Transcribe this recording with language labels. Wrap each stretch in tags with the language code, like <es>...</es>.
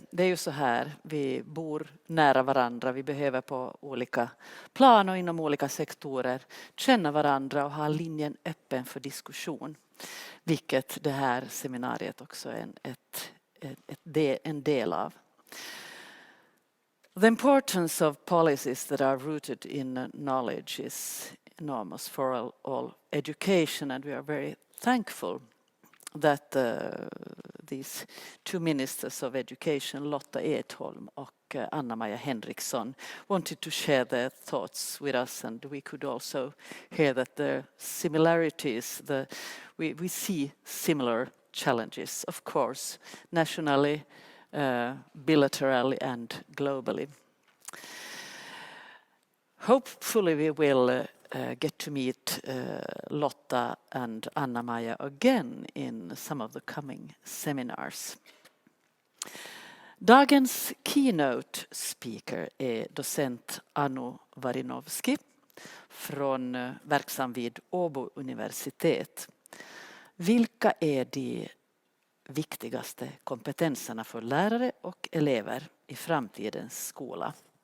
<sv>Det är ju så här, vi bor nära varandra, vi behöver på olika plan och inom olika sektorer känna varandra och ha linjen öppen för diskussion. Vilket det här seminariet också är en del av.</sv> <en>The importance of policies that are rooted in knowledge is enormous for all education, and we are very thankful that these two ministers of education, Lotta Edholm</en> <sv>och</sv> <en>Anna-Maja Henriksson, wanted to share their thoughts with us, and we could also hear that the similarities, we see similar challenges, of course, nationally, bilaterally and globally. Hopefully we will get to meet Lotta and Anna-Maja again in some of the coming seminars.</en> <sv>Dagens keynote speaker är docent Anu Varinovski från verksam vid Åbo universitet. Vilka är de viktigaste kompetenserna för lärare och elever i framtidens skola?</sv>